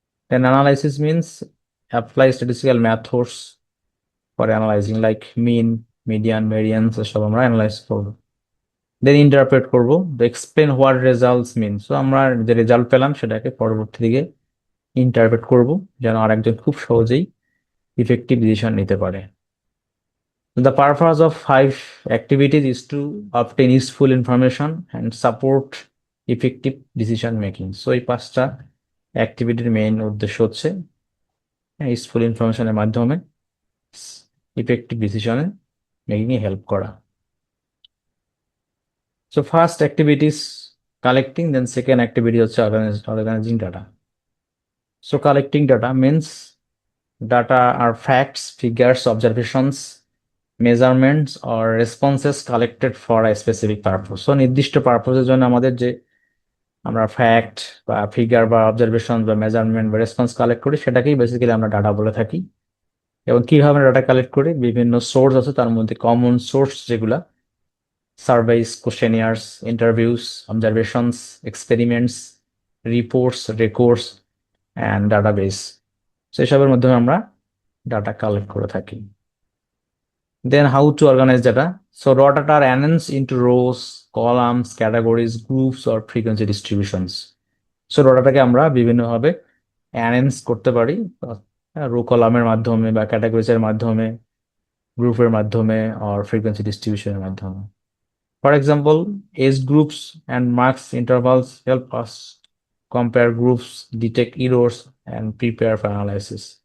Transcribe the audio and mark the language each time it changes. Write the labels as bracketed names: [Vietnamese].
[English] then analysis means apply statistical methods for analysing like mean, median, variance, [Bangla] এসব আমরা analyse করব। দেন interpret করব, [English] Explain what results mean. [Bangla] আমরা যে রেজাল্ট পেলাম সেটাকে পরবর্তী দিকে ইন্টারপ্রেট করব, যেন আরেকজন খুব সহজেই ইফেক্টিভ ডিসিশন নিতে পারে। [English] The purpose of five activities is to obtain useful information and support effective decision making. [Bangla] এই পাঁচটা অ্যাক্টিভিটির মেইন উদ্দেশ্য হচ্ছে ইউজফুল ইনফরমেশনের মাধ্যমে ইফেক্টিভ ডিসিশনে মেকিং এ হেল্প করা। First activities collecting, then second activity হচ্ছে organising data. [English] Collecting data means data আর facts, figures, observations, measurements or responses collected for a specific purpose. [Bangla] নির্দিষ্ট পারপোজের জন্য আমাদের যে আমরা ফ্যাক্ট বা ফিগার বা অবজারভেশন বা মেজারমেন্ট বা রেসপন্স কালেক্ট করি, সেটাকেই বেসিক্যালি আমরা ডাটা বলে থাকি। এবং কিভাবে ডাটা কালেক্ট করি? বিভিন্ন সোর্স আছে, তার মধ্যে কমন সোর্স যেগুলা surface, কোশ্চেনিয়ার্স, interviews, observations, experiments, reports, records and database, সেসবের মাধ্যমে আমরা ডাটা কালেক্ট করে থাকি। [English] Then how to organize data? Raw data are arranged into rows, columns, categories, groups or frequency distributions. [Bangla] Raw data কে আমরা বিভিন্নভাবে arrange করতে পারি, রো কলামের মাধ্যমে বা ক্যাটাগরিজের মাধ্যমে, গ্রুপের মাধ্যমে or frequency distribution এর মাধ্যমে। [English] For example, age groups and marks intervals help us compare groups, detect errors and prepare for analysis.